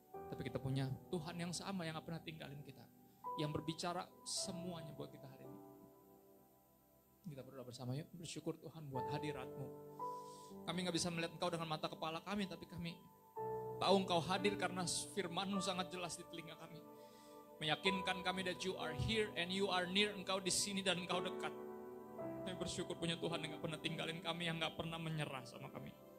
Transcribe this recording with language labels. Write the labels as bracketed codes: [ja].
[id] Tapi kita punya Tuhan yang sama yang gak pernah tinggalin kita. Yang berbicara semuanya buat kita hari ini. Kita berdoa bersama yuk. Bersyukur Tuhan buat hadirat-Mu. Kami gak bisa melihat Engkau dengan mata kepala kami, tapi kami tahu Engkau hadir karena firman-Mu sangat jelas di telinga kami. Meyakinkan kami [en] that you are here and you are near. [id] Engkau di sini dan Engkau dekat. Kami bersyukur punya Tuhan yang gak pernah tinggalin kami, yang gak pernah menyerah sama kami.